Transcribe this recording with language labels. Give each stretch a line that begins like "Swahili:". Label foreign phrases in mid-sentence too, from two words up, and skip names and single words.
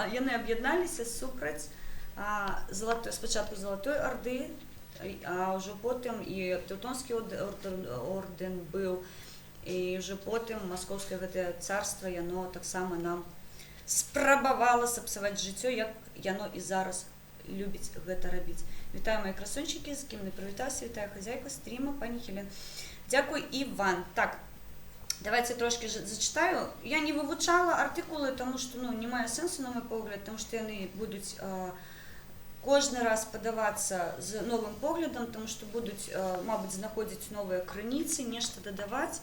Belarusian: Яны аб'ядналіся супраць спачатку Залатой Арды, а ўжо потым і Тэўтонскі ордэн быў, і ўжо потым Маскоўскае гэтае царства, яно таксама нам спрабавала сапсаваць жыццё, як яно і зараз любіць гэта рабіць.
Ukrainian: Вітаю, мої красунчики, з ким не привітався, вітаю хазяйка стріма, пані Хелен. Дякую, Іван. Так, давайте трошки зачитаю. Я не вивчала артикули, тому що немає сенсу, на мій погляд, тому що вони будуть кожен раз подаватися з новим поглядом, тому що будуть, мабуть, знаходити нові криниці, нешто додавати.